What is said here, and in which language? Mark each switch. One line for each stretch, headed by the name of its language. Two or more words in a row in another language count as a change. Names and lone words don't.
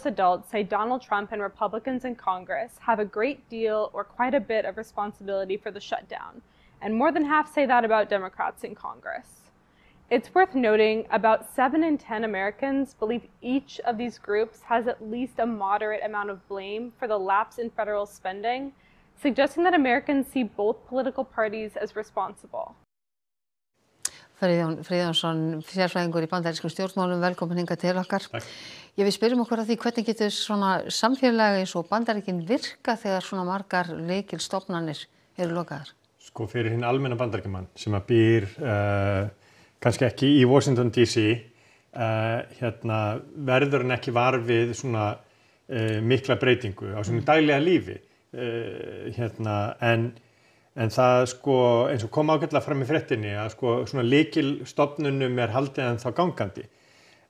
English: adults say Donald Trump and Republicans in Congress have a great deal or quite a bit of responsibility for the shutdown, and more than half say that about Democrats in Congress. It's worth noting about 7 in 10 Americans believe each of these groups has at least a moderate amount of blame for the lapse in federal spending, suggesting that Americans see both political parties as responsible.
Icelandic: Friðjón Friðjónsson, sérfræðingur í bandarískum stjórnmálum, velkomin hingað til okkar. Takk. Við spyrjum okkur að því hvernig getur svona samfélagi eins og Bandaríkin virka þegar svona margar lykilstofnanir eru lokaðar? Sko fyrir hinn almenna bandaríkjamann sem að býr kannski ekki í Washington DC, verður hann ekki var við svona mikla breytingu á svona daglega lífi, en það sko eins og kom ágætlega fram í fréttinni að sko svona lykilstofnunum haldið en þá gangandi.